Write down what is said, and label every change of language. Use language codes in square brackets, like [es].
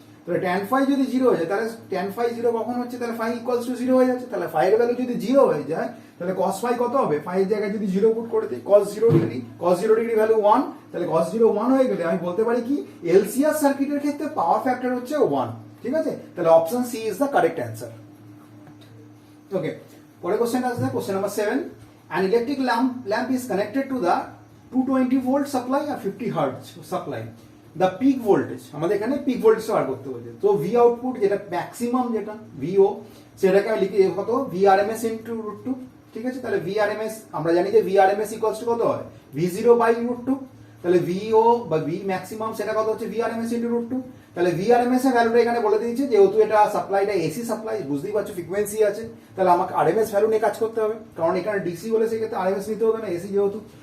[bn] তাহলে tan phi যদি 0 হয়ে যায় তাহলে tan phi 0 কখন হচ্ছে, তাহলে phi ইকুয়ালস টু 0 হয়ে যাচ্ছে। তাহলে phi এর ভ্যালু যদি 0 হয়ে যায় তাহলে cos phi কত হবে, phi এর জায়গায় যদি 0 পুট করে দিই cos 0 degree, cos 0 degree value 1, তাহলে cos 0 1 হয়ে গেলে আমি বলতে পারি কি এলসিএস সার্কিটের ক্ষেত্রে পাওয়ার ফ্যাক্টর হচ্ছে 1, ঠিক আছে? [en] তাহলে option C is the correct answer. [bn] ওকে, পরের কোশ্চেন আসছে question number 7 [en] an electric lamp is connected to the 220 volt supply or 50 hertz supply, the peak voltage [bn] আমাদের এখানে পিক ভোল্টেজ বার করতে বলছে। তো ভি আউটপুট যেটা ম্যাক্সিমাম যেটা ভিও সেটাকে আমি লিখি কত VRMS ইনটু √2, ঠিক আছে? তাহলে VRMS আমরা জানি যে VRMS ইকুয়ালস টু কত হয় V0 বাই √2, তাহলে VO বা V ম্যাক্সিমাম সেটা কত হচ্ছে VRMS ইনটু √2। তাহলে VRMS এর ভ্যালুটা এখানে বলে দিয়েছে, যেহেতু এটা সাপ্লাইটা এসি সাপ্লাই বুঝতেই পারছো ফ্রিকোয়েন্সি আছে, তাহলে আমাকে আরএমএস ভ্যালু নিয়ে কাজ করতে হবে, কারণ এখানে ডিসি বলে সেক্ষেত্রে আরএমএস নিতে হবে না, এসি যেহেতু।